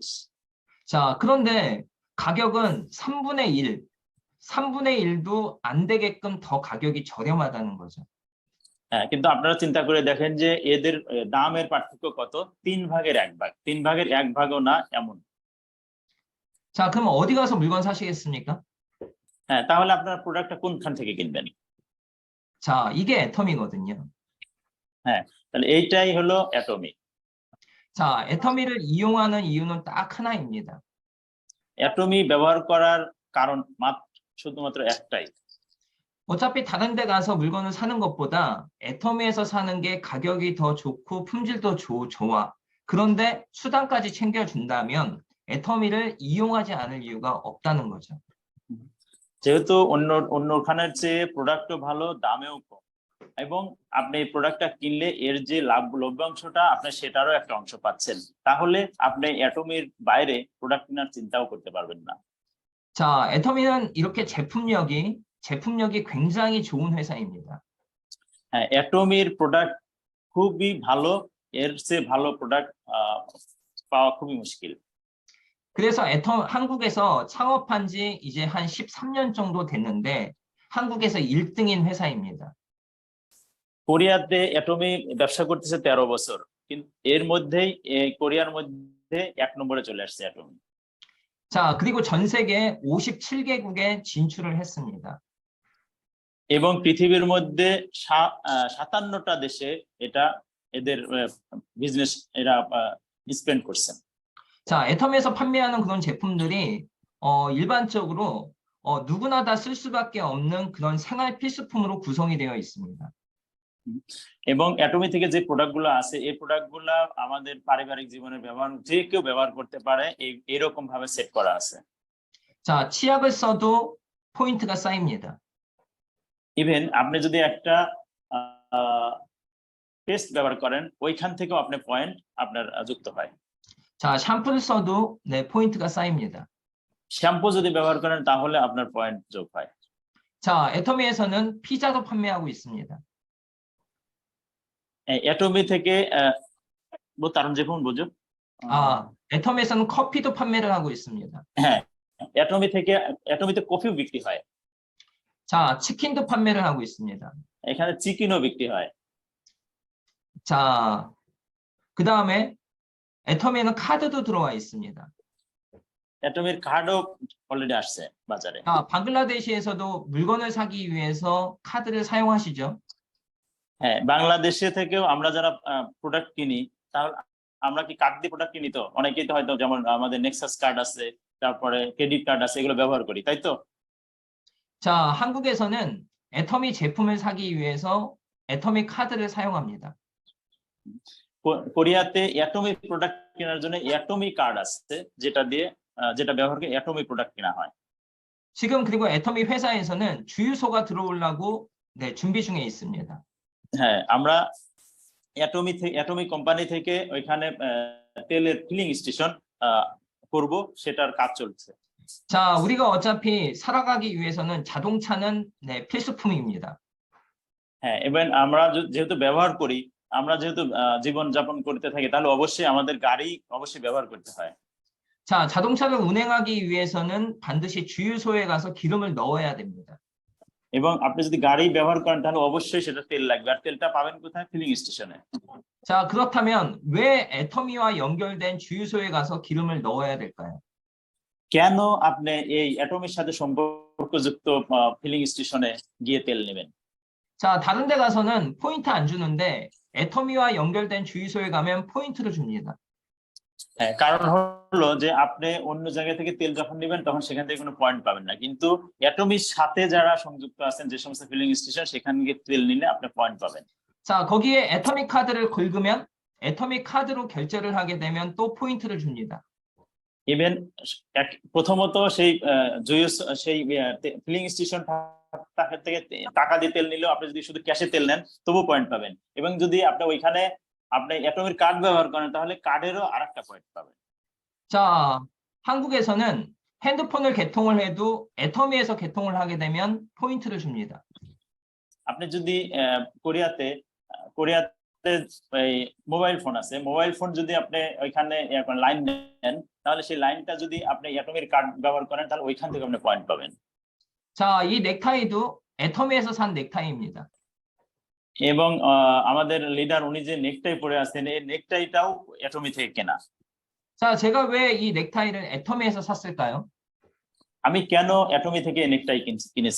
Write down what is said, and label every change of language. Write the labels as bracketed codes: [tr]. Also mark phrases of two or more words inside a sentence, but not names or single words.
[ko] 자, 그런데 가격은 3분의 1도 안 되게끔 더 가격이 저렴하다는 거죠. [bn] হ্যাঁ, কিন্তু আপনারা চিন্তা করে দেখেন যে এদের দামের পার্থক্য কত? 3 ভাগের 1 ভাগ, 3 ভাগের 1 ভাগও না এমন। [ko] 자, 그럼 어디 가서 물건 사시겠습니까? [bn] হ্যাঁ, তাহলে আপনারা প্রোডাক্টটা কোনখান থেকে কিনবেন? [ko] 자, 이게 애터미거든요. [bn] হ্যাঁ, তাহলে এইটাই হলো অ্যাটমি। [ko] 자, 애터미를 이용하는 이유는 딱 하나입니다. [bn] অ্যাটমি ব্যবহার করার কারণ শুধুমাত্র একটাই। [ko] 어차피 다른 데 가서 물건을 사는 것보다 애터미에서 사는 게 가격이 더 좋고 품질도 좋아. 그런데 수당까지 챙겨준다면 애터미를 이용하지 않을 이유가 없다는 거죠. [bn] যেহেতু অন্যখানের চেয়ে প্রোডাক্টও ভালো, দামেও কম, এবং আপনি এই প্রোডাক্টটা কিনলে এর যে লভ্যাংশটা আপনি সেটারও একটা অংশ পাচ্ছেন, তাহলে আপনি অ্যাটমির বাইরে প্রোডাক্ট কেনার চিন্তাও করতে পারবেন না। [ko] 자, 애터미는 이렇게 제품력이 굉장히 좋은 회사입니다. [bn] হ্যাঁ, অ্যাটমির প্রোডাক্ট খুবই ভালো, এর চেয়ে ভালো প্রোডাক্ট পাওয়া খুবই মুশকিল। [ko] 그래서 한국에서 창업한 지 이제 한 13년 정도 됐는데 한국에서 1등인 회사입니다. [bn] কোরিয়াতে অ্যাটমি ব্যবসা করতেছে 13 বছর, কিন্তু এর মধ্যেই কোরিয়ার মধ্যে 1 নম্বরে চলে আসছে অ্যাটমি। [ko] 자, 그리고 전 세계 57개국에 진출을 했습니다. [bn] এবং পৃথিবীর মধ্যে 57টা দেশে এটা এদের বিজনেস এরা স্পেন্ড করছে। [ko] 자, 애텀에서 판매하는 그런 제품들이 일반적으로 누구나 다 쓸 수밖에 없는 그런 생활 필수품으로 구성이 되어 있습니다. [bn] এবং অ্যাটমি থেকে যে প্রোডাক্টগুলো আছে এই প্রোডাক্টগুলো আমাদের পারিবারিক জীবনে ব্যবহার যে কেউ ব্যবহার করতে পারে এরকম ভাবে সেট করা আছে। [ko] 자, 치약을 써도 포인트가 쌓입니다. [bn] ইভেন আপনি যদি একটা পেস্ট ব্যবহার করেন ওইখান থেকেও আপনার পয়েন্ট আপনার যুক্ত হয়। [ko] 자, 샴푸를 써도 네, 포인트가 쌓입니다. [bn] শ্যাম্পু যদি ব্যবহার করেন তাহলে আপনার পয়েন্ট যোগ হয়। [ko] 자, 애터미에서는 피자도 판매하고 있습니다. অ্যাটমি থেকে 다른 제품 뭐죠? 애터미에서는 커피도 판매를 하고 있습니다. [bn] হ্যাঁ, অ্যাটমিতে কফিও বিক্রি হয়। [ko] 자, 치킨도 판매를 하고 있습니다. [bn] এখানে চিকেনও বিক্রি হয়। [ko] 자, 그 다음에 애터미에는 카드도 들어와 있습니다. [bn] অ্যাটমির কার্ডও অলরেডি আসছে বাজারে। [ko] 자, 방글라데시에서도 물건을 사기 위해서 카드를 사용하시죠? [bn] হ্যাঁ, বাংলাদেশে থেকেও আমরা যারা প্রোডাক্ট কিনি তাহলে আমরা কি কার্ড দিয়ে প্রোডাক্ট কিনি? তো অনেকেই তো হয়তো যেমন আমাদের নেক্সাস কার্ড আছে, তারপরে [en] credit card [bn] আছে, এগুলো ব্যবহার করি, তাই তো? [ko] 자, 한국에서는 애터미 제품을 사기 위해서 애터미 카드를 사용합니다. [bn] কোরিয়াতে অ্যাটমি প্রোডাক্ট কেনার জন্য অ্যাটমি কার্ড আছে, যেটা ব্যবহার করে অ্যাটমি প্রোডাক্ট কেনা হয়। [ko] 지금 그리고 애터미 회사에서는 주유소가 들어오려고 네, 준비 중에 있습니다. [bn] হ্যাঁ, আমরা অ্যাটমি কোম্পানি থেকে ওইখানে তেলের [en] filling station [bn] করব, সেটার কাজ চলছে। [ko] 자, 우리가 어차피 살아가기 위해서는 자동차는 네, 필수품입니다. [bn] হ্যাঁ, এবং আমরা যেহেতু ব্যবহার করি, আমরা যেহেতু জীবন যাপন করতে থাকি, তাহলে অবশ্যই আমাদের গাড়ি অবশ্যই ব্যবহার করতে হয়। [ko] 자, 자동차를 운행하기 위해서는 반드시 주유소에 가서 기름을 넣어야 됩니다. [bn] এবং আপনি যদি গাড়ি ব্যবহার করেন তাহলে অবশ্যই সেটা তেল লাগবে, আর তেলটা পাবেন কোথায়? [en] filling station. [ko] 자, 그렇다면 왜 애터미와 연결된 주유소에 가서 기름을 넣어야 될까요? [bn] কেন আপনি এই অ্যাটমির সাথে সম্পর্কযুক্ত [en] filling station [bn] গিয়ে তেল নেবেন? [ko] 자, 다른 데 가서는 포인트 안 주는데 애터미와 연결된 주유소에 가면 포인트를 줍니다. [bn] হ্যাঁ, কারণ হলো যে আপনি অন্য জায়গা থেকে তেল যখন নেবেন তখন সেখান থেকে কোনো পয়েন্ট পাবেন না, কিন্তু অ্যাটমির সাথে যারা সংযুক্ত আছেন যে সমস্ত [en] filling station, [bn] সেখানে গিয়ে তেল নিলে আপনি পয়েন্ট পাবেন। [ko] 자, 거기에 애터미 카드를 긁으면 애터미 카드로 결제를 하게 되면 또 포인트를 줍니다. [bn] ইভেন প্রথমত সেই [en] filling station [bn] থেকে টাকা দিয়ে তেল নিলেও আপনি যদি শুধু ক্যাশে তেল নেন তবু পয়েন্ট পাবেন, এবং যদি আপনি ওইখানে আপনি অ্যাটমির কার্ড ব্যবহার করেন তাহলে কার্ডেরও আরেকটা পয়েন্ট পাবেন। [ko] 자, 한국에서는 핸드폰을 개통을 해도 애터미에서 개통을 하게 되면 포인트를 줍니다. [bn] আপনি যদি কোরিয়াতে এই [en] mobile phone [bn] আছে, [en] mobile phone [bn] যদি আপনি ওইখানে লাইন নেন তাহলে সেই লাইনটা যদি আপনি অ্যাটমির কার্ড ব্যবহার করেন তাহলে ওইখান থেকে আপনি পয়েন্ট পাবেন। [ko] 자, 이 넥타이도 애터미에서 산 넥타이입니다. [bn] এবং আমাদের লিডার উনি যে নেকটাই পরে আছেন এই নেকটাইটাও অ্যাটমি থেকে কেনা। [ko] 자, 제가 왜 이 넥타이를 애터미에서 샀을까요? [bn] আমি কেন অ্যাটমি থেকে নেকটাই কিনেছি?